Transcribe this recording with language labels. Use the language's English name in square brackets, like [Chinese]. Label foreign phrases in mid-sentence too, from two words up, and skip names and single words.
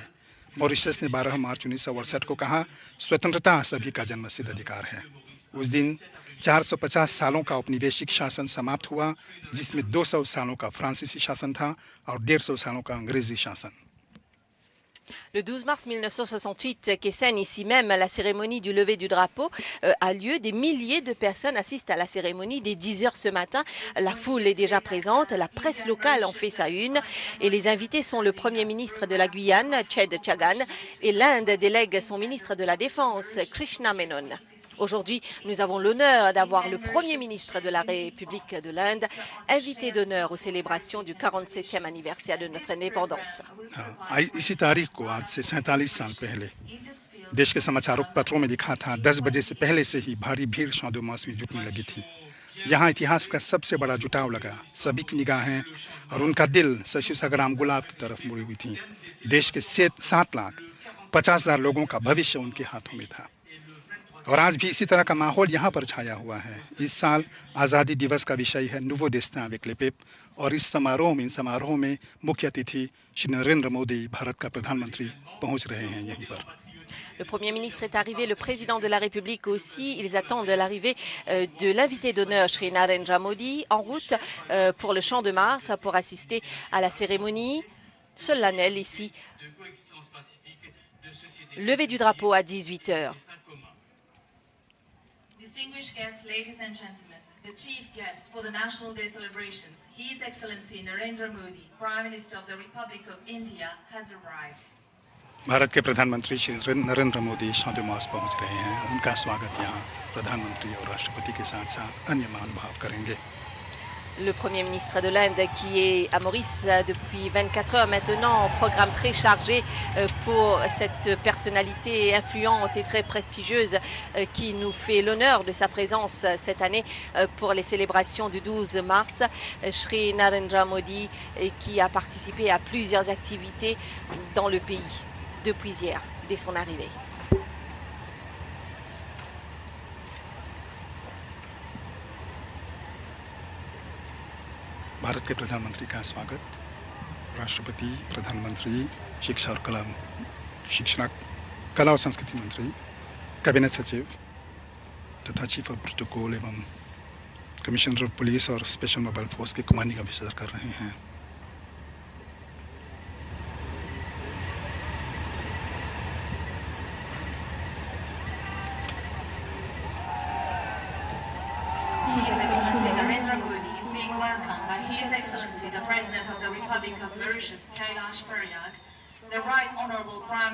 [Hindi] मॉरिशस ने 12 मार्च 1968 को कहा स्वतंत्रता सभी का जन्मसिद्ध अधिकार है। उस दिन 450 सालों का औपनिवेशिक शासन समाप्त हुआ जिसमें 200 सालों का फ्रांसीसी शासन था और 150 सालों का अंग्रेजी शासन। [French] Le 12 mars 1968, Kessen, ici même, la cérémonie du lever du drapeau a lieu. Des milliers de personnes assistent à la cérémonie dès 10 heures ce matin. La foule est déjà présente, la presse locale en fait sa une et les invités sont le Premier ministre de la Guyane, Ched Chagan, et l'Inde délègue son ministre de la Défense, Krishna Menon. Aujourd'hui, nous avons l'honneur d'avoir le Premier ministre de la République de l'Inde, invité d'honneur aux célébrations du 47e anniversaire de notre indépendance. इसी तारीख को आज से 47 साल पहले देश के समाचार पत्रों में लिखा था 10 बजे से पहले से ही भारी भीड़ शादोमास में जुटने लगी थी। यहाँ इतिहास का सबसे बड़ा जुटाव लगा। सभी की निगाहें और उनका दिल शशि संग्राम गुलाब की तरफ मुड़ी हुई थी। देश के 7,50,000 लोगों का भविष्य उनके हाथों में था और आज भी इसी तरह का माहौल यहाँ पर छाया हुआ है। इस साल आज़ादी दिवस का विषय है Nouveau destin avec les peuples और इन समारोह में मुख्य अतिथि श्री नरेंद्र मोदी, भारत का प्रधानमंत्री, पहुंच रहे हैं यहीं पर। Le Premier ministre est arrivé, le président de la République aussi. Ils attendent l'arrivée de l'invité d'honneur, Shri Narendra Modi, en route pour le Champ de Mars pour assister à la cérémonie solennelle ici. Levé du drapeau à 18 heures. [English] Distinguished guests, ladies and gentlemen, the chief guest for the National Day celebrations, His Excellency Narendra Modi, Prime Minister of the Republic of India, has arrived. [Hindi] भारत के प्रधानमंत्री श्री नरेंद्र मोदी शादोमास पहुंच रहे हैं। उनका स्वागत यहाँ प्रधानमंत्री और राष्ट्रपति के साथ साथ अन्य महानुभाव करेंगे। [French] Le Premier ministre de l'Inde qui est à Maurice depuis 24 heures maintenant, programme très chargé pour cette personnalité influente et très prestigieuse qui nous fait l'honneur de sa présence cette année pour les célébrations du 12 mars. Shri Narendra Modi qui a participé à plusieurs activités dans le pays depuis hier, dès son arrivée. [Hindi] भारत के प्रधानमंत्री का स्वागत राष्ट्रपति, प्रधानमंत्री, शिक्षा और कला और संस्कृति मंत्री, कैबिनेट सचिव तथा [English] Chief of Protocol [Hindi] एवं [English] Commissioner of Police [Hindi] और स्पेशल मोबाइल फोर्स के [English] Commanding Officer [Hindi] कर रहे हैं। [English] The President of the Republic of Mauritius, Kailash Pariyag, the Right Honourable Prime